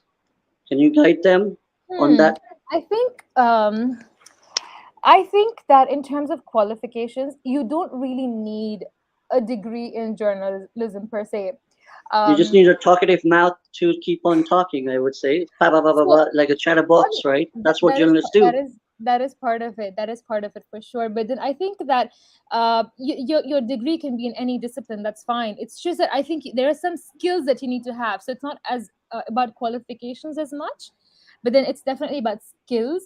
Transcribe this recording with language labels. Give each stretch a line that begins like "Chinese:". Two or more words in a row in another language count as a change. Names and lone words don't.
English: Can you guide them on Hmm. that? I think I think that in terms of qualifications, you don't really need a degree in journalism per se. You just Um, need a talkative mouth to keep on talking, I would say. Ba, ba, ba, ba, so ba, like a chatterbox, right? That's what that is journalists that do. is that is part of it. That is part of it for sure. But then I think that your degree can be in any discipline. That's fine. It's just that I think there are some skills that you need to have. So it's not as about qualifications as much, but then it's definitely about skills.